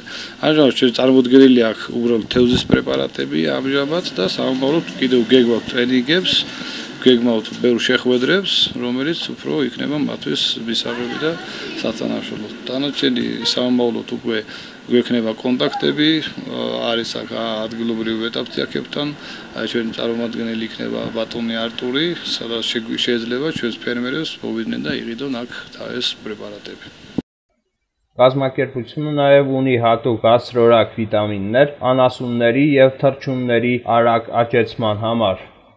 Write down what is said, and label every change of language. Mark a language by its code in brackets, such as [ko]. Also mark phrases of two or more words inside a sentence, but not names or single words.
[ka] ამჟამად ჩვენ წარმოდგენილი აქვს უბრალოდ თევზის პრეპარატები ამჟამად და სამომავლოდ კიდევ გეგმავთ ტრენინგებს, გეგმავთ ბევრ შეხვედრებს, რომელიც უფრო იქნება მათთვის მისაღები და საწანაშროლო. დანარჩენი სამომავლოდ უკვე გვექნება კონტაქტები, არის აქ ადგილობრივი ვეტაპტიაქებთან, ჩვენი წარმომადგენელი იქნება ბატონი არტური, სადაც შეიძლება ჩვენს ფერმერებს მოვიდნენ და იყიდონ აქ თავის პრეპარატები. [hy] Կազմակերպությունը նաև ունի հատուկ բարձրորակ վիտամիններ անասունների եւ թռչունների արագ աճեցման համար։